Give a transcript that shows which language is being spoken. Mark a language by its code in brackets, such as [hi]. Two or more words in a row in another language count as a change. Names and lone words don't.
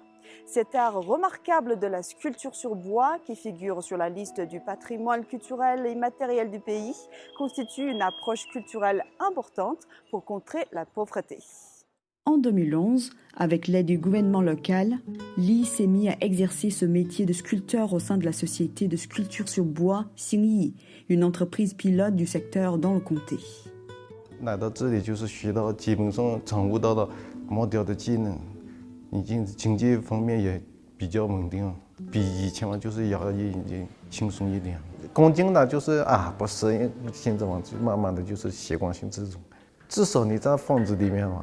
[fr] Cet art remarquable de la sculpture sur bois, qui figure sur la liste du patrimoine culturel et immatériel du pays, constitue une approche culturelle importante pour contrer la pauvreté. En 2011, avec l'aide du gouvernement local, Li s'est mis à exercer ce métier de sculpteur au sein de la société de sculpture sur bois Xingyi, une entreprise pilote du secteur dans le comté. [zh] 来到这里就是学到，基本上掌握到了木雕的技能，已经经济方面也比较稳定，比以前嘛就是压力已经轻松一点。钢筋呢就是不适应，现在嘛就慢慢的就是习惯性这种，至少你在房子里面嘛。